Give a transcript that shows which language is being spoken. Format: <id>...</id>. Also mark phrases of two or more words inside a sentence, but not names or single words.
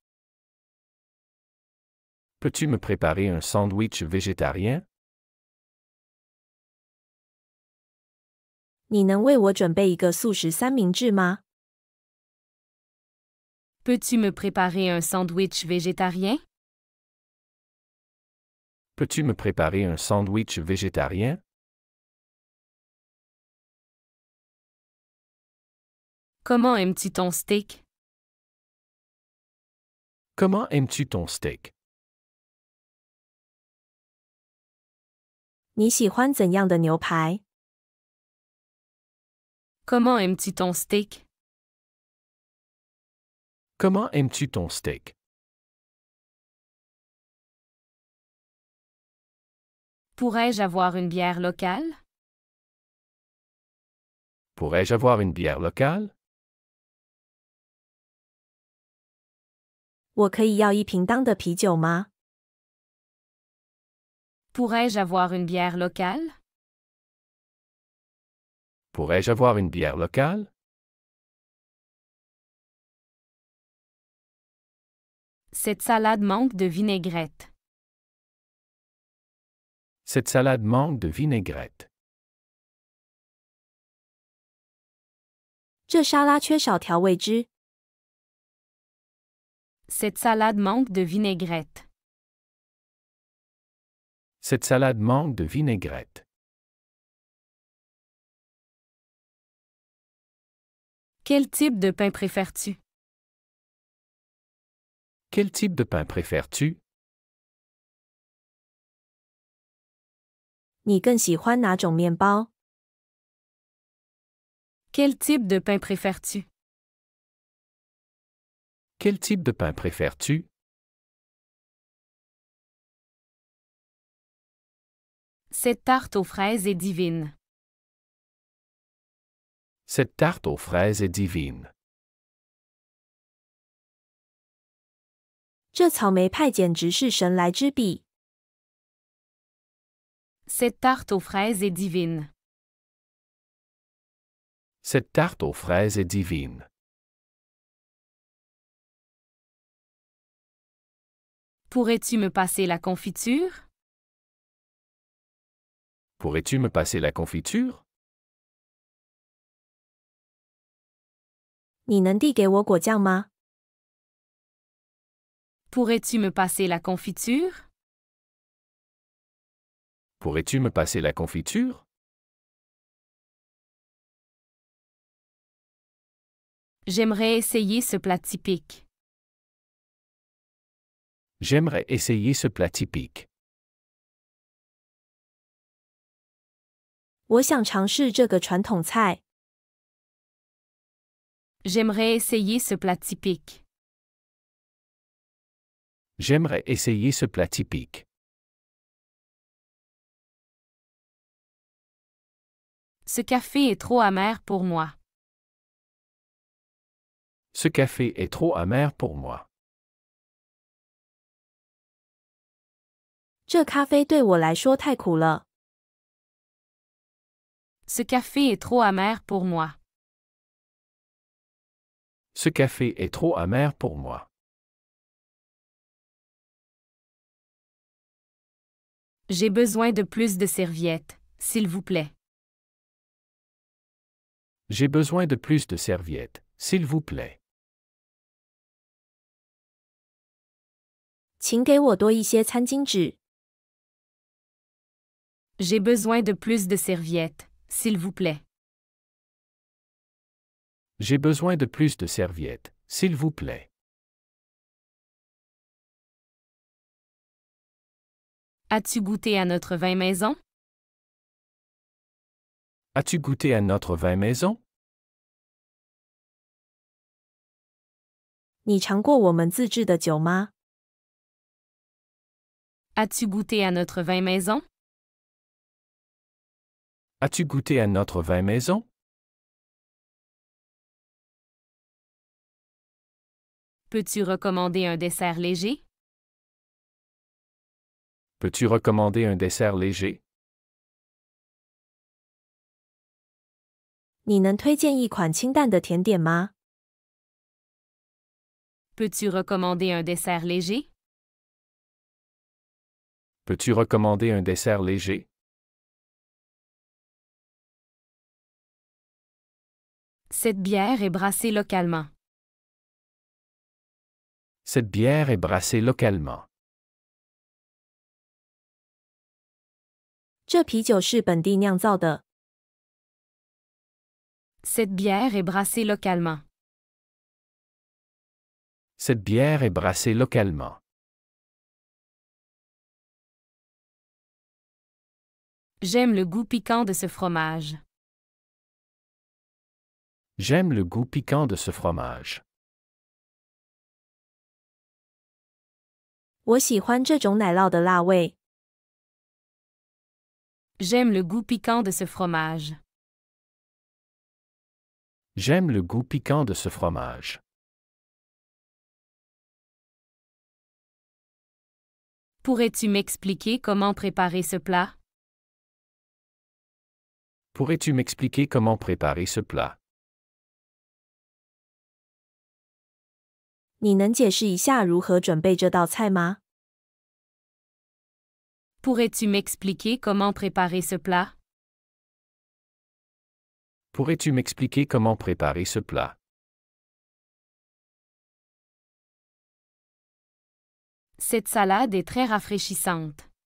<fr>Peux-tu me préparer un sandwich végétarien?</fr> <zh>你能为我准备一个素食三明治吗？</zh> <fr>Peux-tu me préparer un sandwich végétarien? Peux-tu me préparer un sandwich végétarien? Comment aimes-tu ton steak? Comment aimes-tu ton steak?</fr> <zh>你喜欢怎样的牛排？</zh> <fr>Comment aimes-tu ton steak? Comment aimes-tu ton steak? Pourrais-je avoir une bière locale? Pourrais-je avoir une bière locale?</fr> <zh>我可以要一瓶当的啤酒吗？</zh> <fr>Pourrais-je avoir une bière locale? Pourrais-je avoir une bière locale? Cette salade manque de vinaigrette. Cette salade manque de vinaigrette.</fr> <zh>这沙拉缺少调味汁。</zh> <fr>Cette salade manque de vinaigrette. Cette salade manque de vinaigrette. Quel type de pain préfères-tu? Quel type de pain préfères-tu?</fr> <zh>你更喜欢哪种面包？</zh> <fr>Quel type de pain préfères-tu? Quel type de pain préfères-tu? Cette tarte aux fraises est divine. Cette tarte aux fraises est divine.</fr> <zh>这草莓派简直是神来之笔。</zh> <fr>Cette tarte aux fraises est divine. Cette tarte aux fraises est divine. Pourrais-tu me passer la confiture? Pourrais-tu me passer la confiture?</fr> <zh>你能递给我果酱吗？</zh> <fr>Pourrais-tu me passer la confiture? Pourrais-tu me passer la confiture? J'aimerais essayer ce plat typique. J'aimerais essayer ce plat typique.</fr> <zh>我想尝试这个传统菜。</zh> <fr>J'aimerais essayer ce plat typique. J'aimerais essayer ce plat typique. Ce café est trop amer pour moi. Ce café est trop amer pour moi.</fr> <zh>这咖啡对我来说太苦了。</zh> <fr>Ce café est trop amer pour moi. Ce café est trop amer pour moi. J'ai besoin de plus de serviettes, s'il vous plaît. J'ai besoin de plus de serviettes, s'il vous plaît.</fr> <zh>请给我多一些餐巾纸。</zh> <fr>J'ai besoin de plus de serviettes, s'il vous plaît. J'ai besoin de plus de serviettes, s'il vous plaît. As-tu goûté à notre vin maison? As-tu goûté à notre vin maison?</fr> <zh>你尝过我们自制的酒吗？</zh> <fr>As-tu goûté à notre vin maison? As-tu goûté à notre vin maison? Peux-tu recommander un dessert léger? Peux-tu recommander un dessert léger?</fr> <zh>你能推荐一款清淡的甜点吗？</zh> <fr>Peux-tu recommander un dessert léger? Peux-tu recommander un dessert léger? Cette bière est brassée localement. Cette bière est brassée localement.</fr> <zh>这啤酒是本地酿造的。</zh> <fr>Cette bière est brassée localement. Cette bière est brassée localement. J'aime le goût piquant de ce fromage. J'aime le goût piquant de ce fromage.</fr> <zh>我喜欢这种奶酪的辣味。</zh> <fr>J'aime le goût piquant de ce fromage. J'aime le goût piquant de ce fromage. Pourrais-tu m'expliquer comment préparer ce plat? Pourrais-tu m'expliquer comment préparer ce plat?</fr> <zh>你能解释一下如何准备这道菜吗？</zh> <fr>Pourrais-tu m'expliquer comment préparer ce plat? Pourrais-tu m'expliquer comment préparer ce plat? Cette salade est très rafraîchissante.</fr>